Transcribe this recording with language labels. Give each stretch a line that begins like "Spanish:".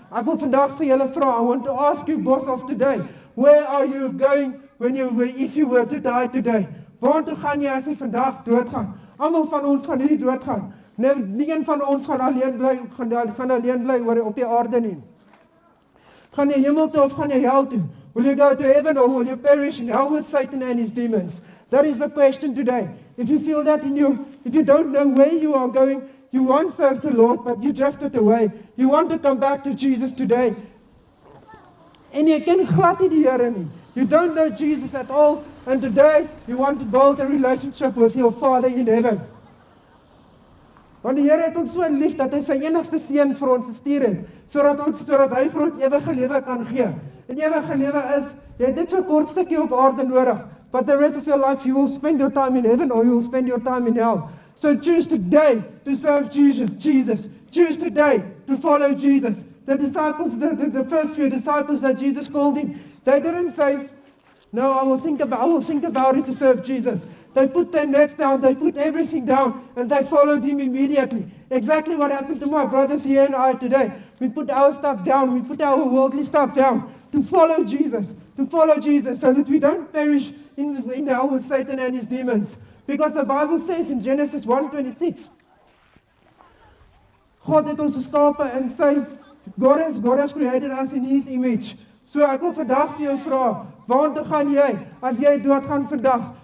Afrikaans: Ek wil vandag vir julle vra.
English: I want to ask you, boss of today, where are you going if you were to die today?
Afrikaans: Waartoe gaan jy as jy vandag doodgaan? Almal van ons gaan nie doodgaan. Nie een van ons gaan alleen bly op die aarde nie. Gaan jy hemel toe of gaan jy hel toe?
English: Will you go to heaven or will you perish in hell with Satan and his demons? That is the question today. If you feel that if you don't know where you are going, you once served the Lord, but you drifted away. You want to come back to Jesus today.
Afrikaans: En jy ken glad nie die Here nie.
English: You don't know Jesus at all, and today you want to build a relationship with your Father in heaven.
Afrikaans: Want die Here het ons so lief dat hy sy enigste seun vir ons gestuur het, sodat hy vir ons ewige lewe kan gee. En ewige lewe is, jy het dit so kort stukkie op aarde nodig,
English: but the rest of your life you will spend your time in heaven or you will spend your time in hell. So choose today to serve Jesus. Choose today to follow Jesus. The disciples, the first few disciples that Jesus called in, they didn't say, no, I will think about it to serve Jesus. They put their nets down, they put everything down, and they followed him immediately. Exactly what happened to my brothers here and I today. We put our stuff down, we put our worldly stuff down to follow Jesus, so that we don't perish in hell with Satan and his demons. Because the Bible says in Genesis 1:26,
Afrikaans: God het ons geskape in sy,
English: God has created us in his image.
Afrikaans: So ek wil vandag vir jou vra, waartoe gaan jy as jy doodgaan vandag?